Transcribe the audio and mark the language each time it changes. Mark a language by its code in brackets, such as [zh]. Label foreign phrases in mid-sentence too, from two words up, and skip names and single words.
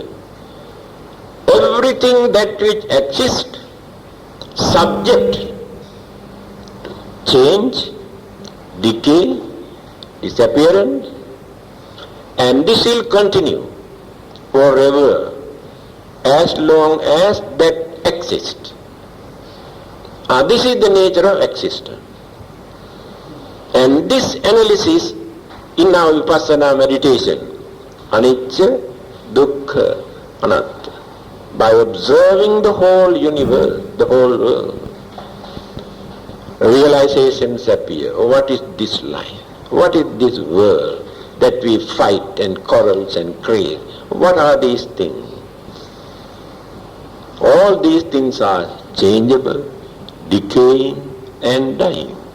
[en] Everything that which exists subject to change, decay, disappearance, and this will continue forever as long as that exists. This is the nature of existence. And this analysis in our Vipassana meditation, [pi] anicca, dukkha, anatta, [en] by observing the whole universe, the whole world, realizations appear. What is this life? What is this world that we fight and quarrels and crave? What are these things? All these things are changeable, decaying and dying.